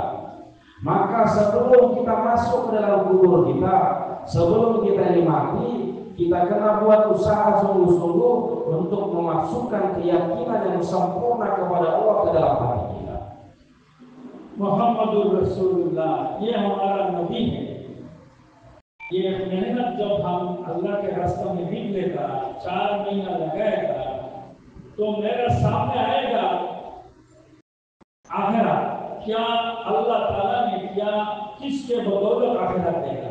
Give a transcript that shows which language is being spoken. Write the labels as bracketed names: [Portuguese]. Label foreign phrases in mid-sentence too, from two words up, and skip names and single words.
[Malay] Maka sebelum kita masuk ke dalam kubur kita, sebelum kita mati, kita kena buat usaha sungguh-sungguh untuk memasukkan keyakinan yang sempurna kepada Allah ke dalam hati kita. [Arabic] محمد رسول الله, [Hindi] ये हमारा नबी है। ये मेहनत जब हम अल्लाह के रास्ते में निकलेगा, 4 महीना लगाएगा, तो मेरे सामने आएगा आखिरत। क्या अल्लाह ताला ने क्या किसके बदौलत आखिरत देगा?